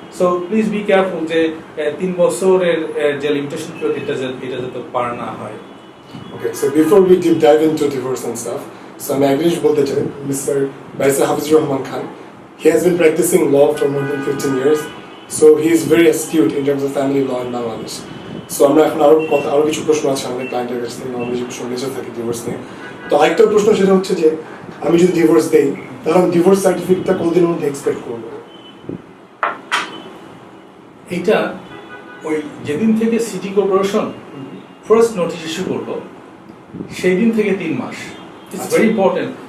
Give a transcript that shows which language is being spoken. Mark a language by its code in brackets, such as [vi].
[en] so please be careful [bn] যে 3 বছরের যে লিমিটেশন পিরিয়ড এটা যাতে পার না হয়। [en] Okay, so before we deep dive into divorce and stuff, so [bn] আমি একদিন বলতে চাই [en] Mr. Baisar Hafizur Rahman Khan, he has been practicing law for more than 15 years, so he is very astute in terms of family law in Bangladesh. [bn] So আমরা এখন আরো কিছু প্রশ্ন আছে আমাদের ক্লায়েন্টের কাছ থেকে, আমরা যে প্রশ্ন নিয়ে থাকি ডিভোর্স নিয়ে। তো আরেকটা প্রশ্ন সেটা হচ্ছে যে আমি যদি ডিভোর্স দেই তাহলে আমি ডিভোর্স সার্টিফিকেটটা কতদিনের মধ্যে এক্সপেক্ট করবো? এইটা ওই যেদিন থেকে city corporation first notice issue করলো সেই দিন থেকে 3 মাস। [en] It's very important.